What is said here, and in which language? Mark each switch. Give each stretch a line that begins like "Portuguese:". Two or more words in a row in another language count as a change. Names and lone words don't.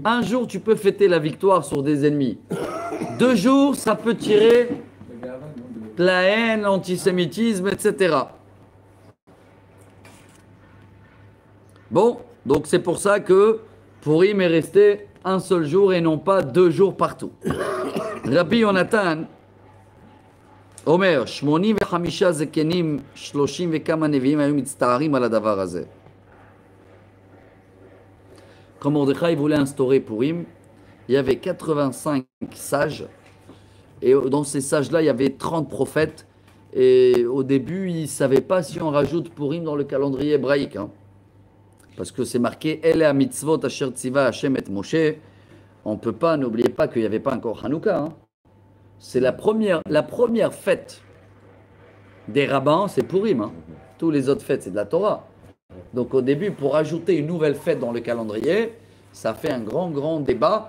French: Un jour, tu peux fêter la victoire sur des ennemis. 2 jours, ça peut tirer la haine, l'antisémitisme, etc. Bon, donc c'est pour ça que Purim est resté un seul jour et non pas 2 jours partout.
Hebrew: Rabbi Yonatan, Omer, 85 זקנים, 30 וכמה נביאים היו מצטערים על הדבר הזה.
French: Quand Mordechai voulait instaurer Purim, il y avait 85 sages. Et dans ces sages-là, il y avait 30 prophètes. Et au début, ils ne savaient pas si on rajoute Purim dans le calendrier hébraïque. Hein. Parce que c'est marqué «
Hebrew: אלה המצות אשר צוה השם את משה ».
French: On ne peut pas, n'oubliez pas qu'il n'y avait pas encore Hanouka. Hein. C'est la première fête des rabbins, c'est Purim. Hein. Tous les autres fêtes, c'est de la Torah. Donc au début, pour ajouter une nouvelle fête dans le calendrier, ça fait un grand débat.